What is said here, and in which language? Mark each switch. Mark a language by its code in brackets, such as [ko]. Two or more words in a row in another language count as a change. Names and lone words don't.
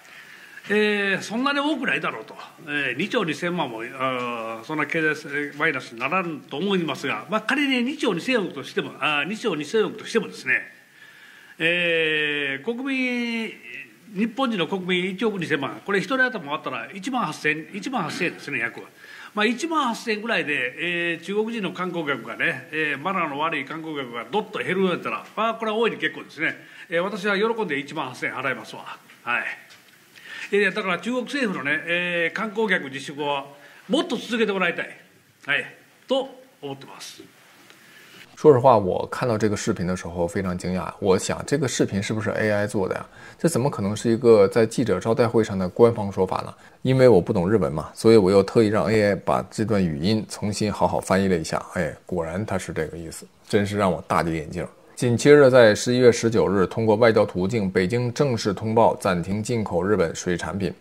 [ja] そんなに多くないだろうと、2兆2000万もそんな経済マイナスにならんと思いますが、仮に2兆2000億としても2兆2000億としてもですね、国民日本人の国民1億2000万、これ1人頭もあったら1万8000円ですね、約。1万8000円ぐらいで、中国人の観光客がね、マナーの悪い観光客がどっと減るようだったら、これは大いに結構ですね。私は喜んで1万8000円払いますわ。はい。だから中国政府のね、観光客自粛はもっと続けてもらいたい、と思ってます。 [zh] 說實話，我看到這個視頻的時候非常驚訝。我想，這個視頻是不是 AI 做的呀？這怎麼可能是一個在記者招待會上的官方說法呢？因為我不懂日文嘛，所以我又特意讓 AI 把這段語音重新好好翻譯了一下。果然它是這個意思，真是讓我大跌眼鏡。緊接着，在11月19日，通過外交途徑，北京正式通報暫停進口日本水產品。